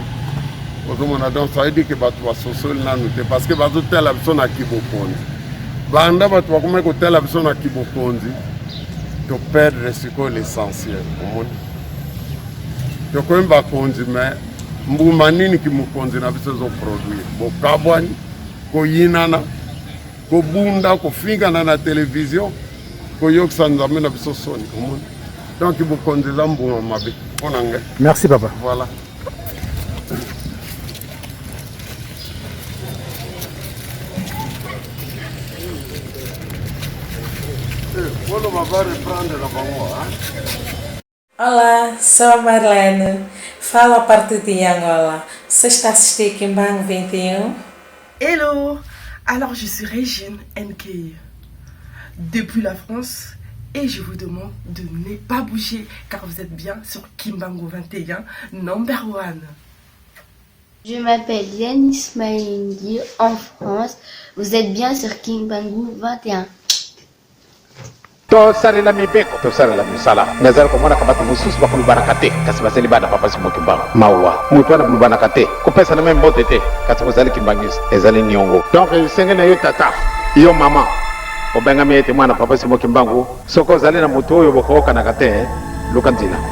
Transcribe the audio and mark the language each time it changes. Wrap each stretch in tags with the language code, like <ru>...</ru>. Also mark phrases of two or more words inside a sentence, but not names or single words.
<ln>ozomona donc</ln> <fr>ça veut dire que</fr> <ln>bato basosoli nanu te</ln> <fr>parce que</fr> <ln>bazotala biso na kibokonzi banda bato bakomaki kotala biso na kibokonzi toperdre sikoyo l'essentiel omoni tokomi bakonzi me mbuma nini kimokonzi na biso ezoproduire bokabwani koyinana kobunda kofingana na télévision koyokisa nzambe na biso soni omoni donc bokonzi eza mbuma mabe mpo na ngai.</ln> <fr>Merci papa. Voilà.</fr> <pt>Olá, sou a Marlene. Falo a partir de Angola. Você está assistindo Kimbangu 21?</pt> <en>Hello!</en> <fr>Alors je suis Régine NK depuis la France et je vous demande de ne pas bouger car vous êtes bien sur Kimbangu 21 number 1. Je m'appelle Yanis Maïndi en France. Vous êtes bien sur Kimbangu 21.</fr> <ln>tosalela mibeko tosalela misala nazali komona kabatu mosusu bakolubana te kasi bazali bana papasi mokimbangu mawa moto wana kolubana te kopesa na meme mbote te kasi kozali kimbangisi ezali niongo donc esenge na yo tata yo mama obengami ete mwana papasi mokimbangu soko ozali na moto oyo bokoyokanaka te luka nzela</ln>